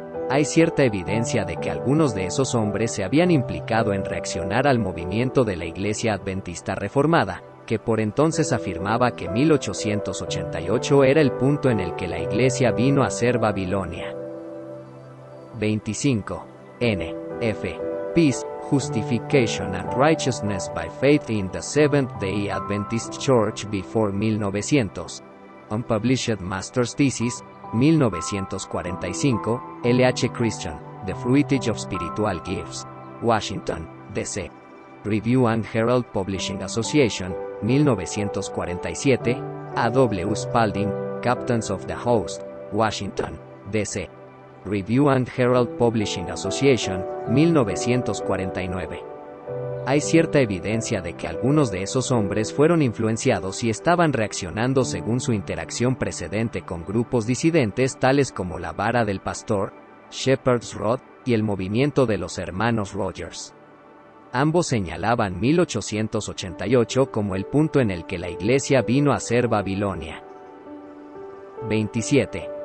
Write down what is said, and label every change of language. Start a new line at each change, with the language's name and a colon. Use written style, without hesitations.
Spanish: Hay cierta evidencia de que algunos de esos hombres se habían implicado en reaccionar al movimiento de la Iglesia Adventista Reformada, que por entonces afirmaba que 1888 era el punto en el que la Iglesia vino a ser Babilonia. 25. N. F.
English: Peace, Justification and Righteousness by Faith in the Seventh-day Adventist Church before 1900. Unpublished Master's Thesis, 1945, L.H. Christian, The Fruitage of Spiritual Gifts. Washington, D.C. Review and Herald Publishing Association, 1947, A.W. Spalding, Captains of the Host, Washington, D.C. Review and Herald Publishing Association, 1949.
Spanish: Hay cierta evidencia de que algunos de esos hombres fueron influenciados y estaban reaccionando según su interacción precedente con grupos disidentes tales como la Vara del Pastor, Shepherd's Rod, y el movimiento de los hermanos Rogers. Ambos señalaban 1888 como el punto en el que la Iglesia vino a ser Babilonia. 27.